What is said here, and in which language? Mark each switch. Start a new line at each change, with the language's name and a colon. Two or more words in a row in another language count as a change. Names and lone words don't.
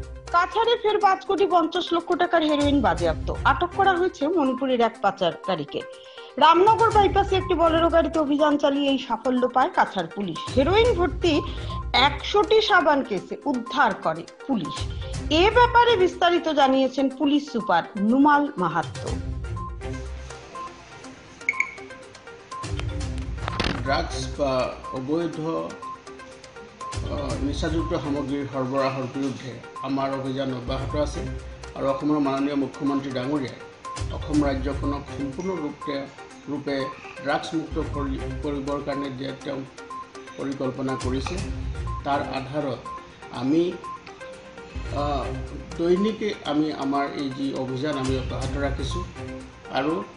Bangla: কাছাড়ে ফের 5,50,00,000 টাকার হেরোইন বাজেয়াপ্ত। আটক করা হয়েছে মণিপুরের এক পাচারকারীকে। রামনগর বাইপাসে একটি বলেরো গাড়িতে অভিযান চালিয়ে এই সাফল্য পায় কাছাড় পুলিশ। হেরোইন ভর্তি 100টি সাবান কেসে উদ্ধার করে পুলিশ। এ ব্যাপারে বিস্তারিত জানিয়েছেন পুলিশ সুপার নুমাল মাহাত্তো।
Assamese: ড্রাগস বা অবৈধ নিচাযুক্ত সামগ্ৰীৰ সৰবৰাহৰ বিৰুদ্ধে আমাৰ অভিযান অব্যাহত আছে আৰু অসমৰ মাননীয় মুখ্যমন্ত্ৰী ডাঙৰীয়াই অসম ৰাজ্যখনক সম্পূৰ্ণৰূপে ড্ৰাগছ মুক্ত কৰিবৰ কাৰণে যে তেওঁ পৰিকল্পনা কৰিছে তাৰ আধাৰত আমি দৈনিকে আমি আমাৰ এই যি অভিযান আমি অব্যাহত ৰাখিছোঁ আৰু